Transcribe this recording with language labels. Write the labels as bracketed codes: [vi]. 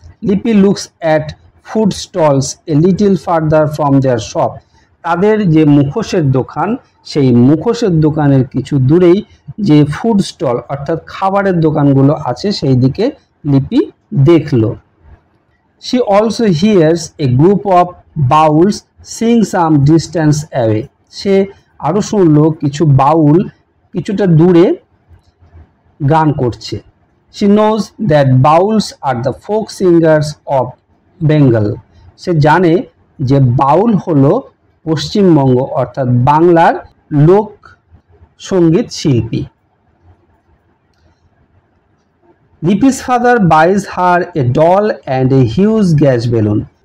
[en] Lipi looks at food stalls a little further from their shop. [bn] তাদের যে মুখোশের দোকান, সেই মুখোশের দোকানের কিছু দূরেই যে ফুড স্টল অর্থাৎ খাবারের দোকানগুলো আছে সেই দিকে লিপি দেখল। [en] She also hears a group of bowls sing some distance away. [bn] সে আরও শুনল কিছু বাউল কিছুটা দূরে গান করছে। [en] She knows that bowls are the folk singers of Bengal. [bn] সে জানে যে বাউল হলো পশ্চিমবঙ্গ অর্থাৎ বাংলার লোক সঙ্গীত শিল্পী। [en] Lipi's father buys her a doll and a huge gas balloon.